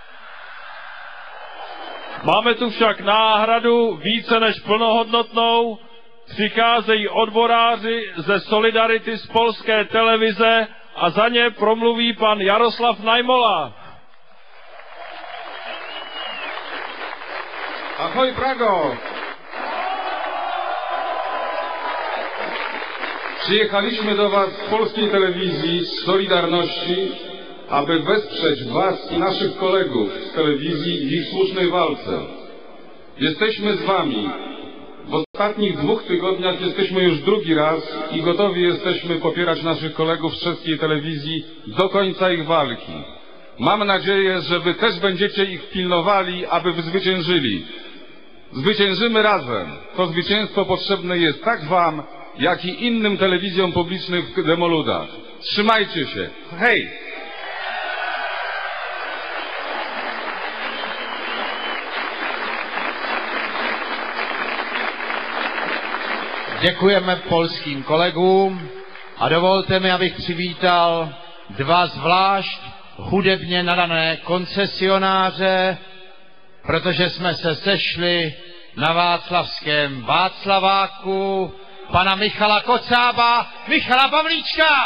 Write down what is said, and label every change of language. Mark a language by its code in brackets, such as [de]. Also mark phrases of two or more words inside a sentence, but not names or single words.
[cs] Máme tu však náhradu více než plnohodnotnou. Přicházejí odboráři ze Solidarity z polské televize a za ně promluví pan Jaroslav Najmola. Ahoj Prago! [pl] Przyjechaliśmy do Was z polskiej telewizji, z Solidarności, aby wesprzeć Was i naszych kolegów z telewizji w ich słusznej walce. Jesteśmy z Wami. W ostatnich 2 tygodniach jesteśmy już drugi raz i gotowi jesteśmy popierać naszych kolegów z czeskiej telewizji do końca ich walki. Mam nadzieję, że Wy też będziecie ich pilnowali, aby zwyciężyli. Zwyciężymy razem. To zwycięstwo potrzebne jest tak Wam, jak i innym telewizjom publicznym w Demoludach. Trzymajcie się. Hej! [cs] Děkujeme polským kolegům a dovolte mi, abych přivítal 2 zvlášť hudebně nadané koncesionáře, protože jsme se sešli na Václavském Václaváku, pana Michala Kocába, Michala Pavlíčka.